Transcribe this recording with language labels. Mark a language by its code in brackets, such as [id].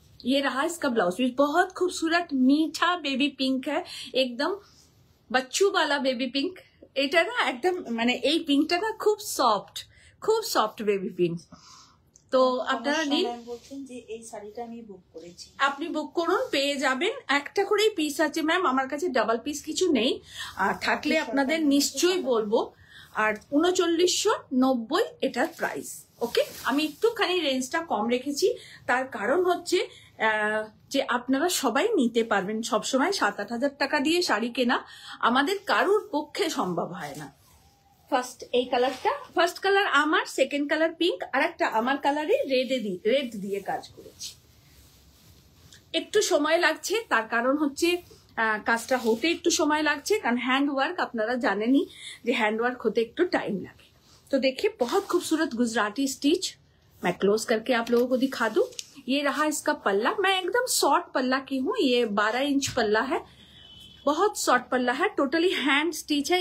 [hi] ये रहा इसका ब्लाउज पीस, बहुत खूबसूरत मीठा बेबी पिंक है, एकदम बच्चू वाला बेबी पिंक। [bn] এটা না একদম মানে এই পিঙ্কটা না খুব সফট বেবি পিঙ্ক। তো আপনারা নিন, ম্যাম বলছেন যে এই শাড়িটা আমি বুক করেছি। আপনি বুক করুন, পেয়ে যাবেন। একটা করেই পিস আছে ম্যাম, আমার কাছে ডাবল পিস কিছু নেই, আর থাকলে আপনাদের নিশ্চয়ই বলবো। আর 3990 এটার প্রাইস। ওকে, আমি একটুখানি রেঞ্জটা কম রেখেছি, তার কারণ হচ্ছে যে আপনারা সবাই নিতে পারবেন। সবসময় 7-8 হাজার টাকা দিয়ে শাড়ি কেনা আমাদের কারুর পক্ষে সম্ভব হয় না। ফার্স্ট এই কালারটা, ফার্স্ট কালার আমার, সেকেন্ড কালার পিঙ্ক, আর একটা আমার কালারে রেড দিয়ে কাজ করেছি। একটু সময় লাগছে, তার কারণ হচ্ছে কাজটা হতে একটু সময় লাগছে, কারণ हैंड वर्क আপনারা জানেনই যে हैंड वर्क होते একটু [hi] टाइम लगे। तो देखिए बहुत खूबसूरत गुजराती स्टिच, मैं क्लोज करके आप लोगों को दिखा दूं। ये रहा इसका पल्ला, मैं एकदम शॉर्ट पल्ला की हूँ, ये 12 इंच पल्ला है, बहुत शॉर्ट पल्ला है, टोटली हैंड स्टिच है।